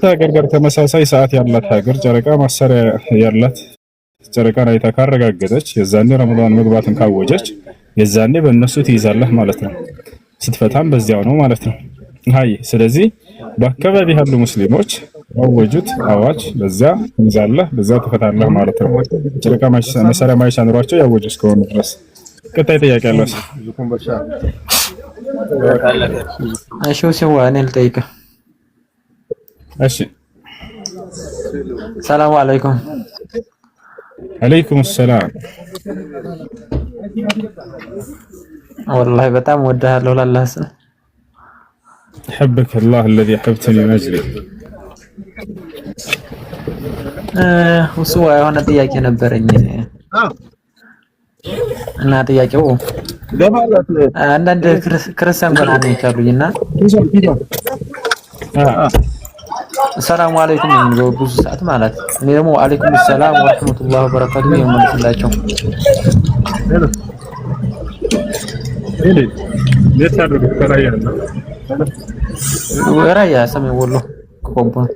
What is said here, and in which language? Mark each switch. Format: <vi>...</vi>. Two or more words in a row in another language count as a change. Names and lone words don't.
<am>ሀገር ጋር ተመሳሳይ ሰዓት ያላት ሀገር ጨረቃ መሳሪያ ያላት ጨረቃን አይታ ካረጋገጠች የዛኔ ረመዳን መግባትን ካወጀች የዛኔ በእነሱ ትይዛለህ ማለት ነው። ስትፈታም በዚያው ነው ማለት ነው። አይ ስለዚህ በአካባቢ ያሉ ሙስሊሞች ያወጁት አዋጅ በዚያ ትይዛለህ፣ በዚያ ትፈታለህ ማለት ነው። ጨረቃ መሳሪያ ማይቻ ኑሯቸው ያወጁ እስከሆነ ድረስ። ቀጣይ ጥያቄ አለ። እሺ እኔ ልጠይቅህ። እሺ</am> <ar>سلام عليكم። عليكم السلام.</ar> <am>والله በጣም ወደሃለሁ ለአላህ ስም።</am> <ar>حبك الله الذي حببتني من اجله.</ar> <am>እሱ የሆነ ጥያቄ ነበረኝ እና ጥያቄው አንዳንድ ክርስቲያን ጎናዎች አሉኝና</am> <ar>سلام عليكم</ar> <am>የሚለው ብዙ ሰዓት ማለት እኔ ደግሞ</am> <ar>عليكم السلام ورحمة الله وبركاته</ar> <am>የምልላቸው ራያ ሰሜን ወሎ ኮምቦ።</am>